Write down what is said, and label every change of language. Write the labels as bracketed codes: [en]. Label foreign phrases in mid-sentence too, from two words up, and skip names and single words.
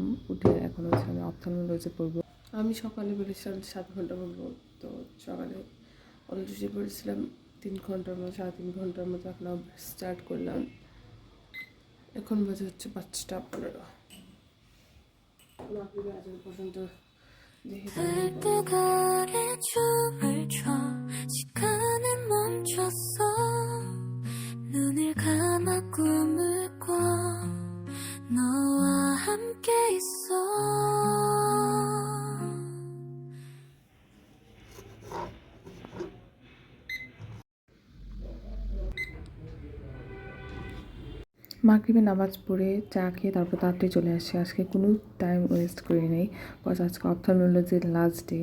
[bn] উঠে এখন হচ্ছে আমি অপথলমোলজি পড়বো। আমি সকালে বলেছিলাম 7 ঘন্টা পড়বো, তো সকালে অলরেডি পড়েছিলাম 3 ঘন্টার মতো, 3.5 ঘন্টার মতো। এখন স্টার্ট করলাম, এখন বাজে হচ্ছে 5টা 15। আজ পর্যন্ত দেখি [ko] 불빛가에 춤을 춰 시간은 멈췄어 눈을 감아 꿈을 꿔 너와 함께 있어 [bn] মাগরিবে নামাজ পড়ে চা খেয়ে তারপর তাড়াতাড়ি চলে আসি। আজকে কোনো টাইম ওয়েস্ট করি নাই, বিকজ আজকে অপথলমোলজির লাস্ট ডে।